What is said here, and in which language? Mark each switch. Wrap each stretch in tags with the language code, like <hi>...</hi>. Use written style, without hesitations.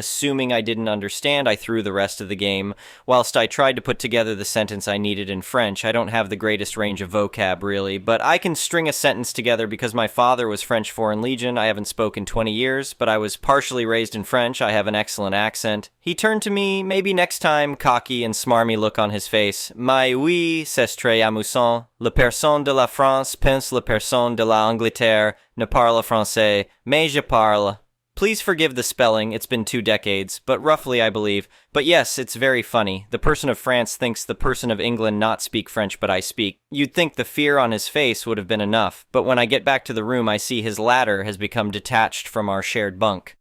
<en>Assuming I didn't understand, I threw the rest of the game. Whilst I tried to put together the sentence I needed in French, I don't have the greatest range of vocab, really, but I can string a sentence together because my father was French Foreign Legion. I haven't spoken 20 years, but I was partially raised in French. I have an excellent accent. He turned to me, maybe next time, cocky and smarmy look on his face.</en> <fr>Mais oui, c'est très amusant. La personne de la France pense la personne de l'Angleterre ne parle français, mais je parle.</fr> <en>Please forgive the spelling, it's been 2 decades, but roughly I believe. But yes, it's very funny. The person of France thinks the person of England not speak French, but I speak. You'd think the fear on his face would have been enough, but when I get back to the room I see his ladder has become detached from our shared bunk.</en>